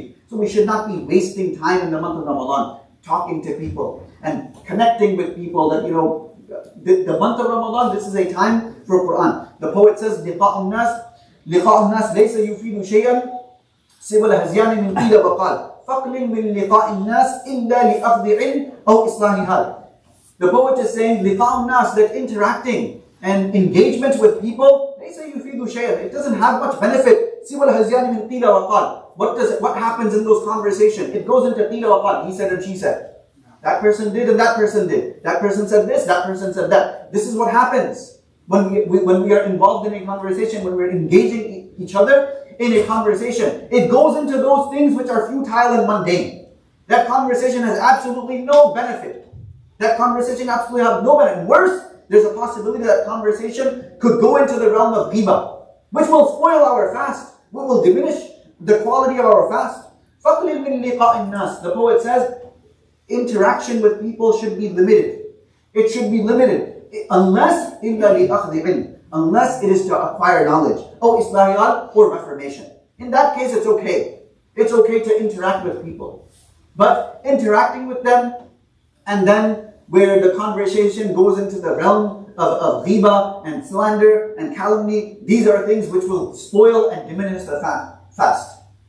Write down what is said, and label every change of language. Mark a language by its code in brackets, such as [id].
[en] So we should not be wasting time in the month of Ramadan, talking to people and connecting with people that, the month of Ramadan, this is a time for Quran. The poet says, [ar] لِقَاءُ النَّاسِ لَيْسَ يُفِيدُ شَيْئًا سِوَى الْهَزْيَانِ مِنْ قِيلَ وَقَالَ فَقْلٍ مِنْ لِقَاءِ النَّاسِ إِلَّا لِأَخْذِ عِلْمٍ أَوْ إِصْلَاحِ حَالٍ. [en] The poet is saying, [ar] لِقَاءُ النَّاسِ, [en] that interacting and engagement with people, [ar] لَيْسَ يُفِيدُ شَيْئًا, [en] it doesn't have much benefit. [ar] سِوَى الْهَزْيَانِ مِنْ قِيلَ وَقَالَ. [en] What happens in those conversations? It goes into [ar] qila wa qal, [en] he said and she said. That person did and that person did. That person said this, that person said that. This is what happens when we are involved in a conversation, when we're engaging each other in a conversation. It goes into those things which are futile and mundane. That conversation has absolutely no benefit. And worse, there's a possibility that conversation could go into the realm of ghibah, which will spoil our fast, which will diminish the quality of our fast. [ar] فَقْلِلْ مِنْ لِقَاءِ النَّاسِ. [en] The poet says, interaction with people should be limited. It should be limited. Unless [ar] إِلَّا لِأَخْذِ عِلْمٍ. [en] Unless it is to acquire knowledge. Or إِصْلَاحِ or reformation. In that case, it's okay. It's okay to interact with people. But interacting with them, and then where the conversation goes into the realm of ghibah and slander and calumny, these are things which will spoil and diminish the fast.